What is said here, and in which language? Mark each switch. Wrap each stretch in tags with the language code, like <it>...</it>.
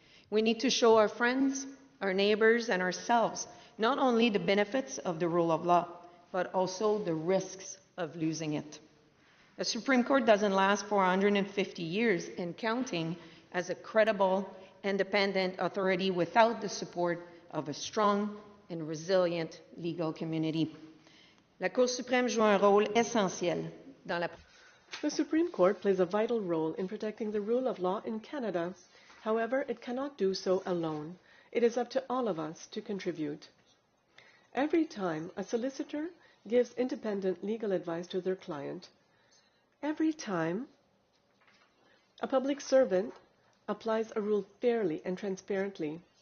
<en>We need to show our friends, our neighbors, and ourselves not only the benefits of the rule of law, but also the risks of losing it. The Supreme Court doesn't last for 150 years and counting as a credible, independent authority without the support of a strong and resilient legal community.</en> <fr>La Cour suprême joue un rôle essentiel dans la...</fr> <en>The Supreme Court plays a vital role in protecting the rule of law in Canada. However, it cannot do so alone. It is up to all of us to contribute. Every time a solicitor gives independent legal advice to their client, every time a public servant applies a rule fairly and transparently,</en>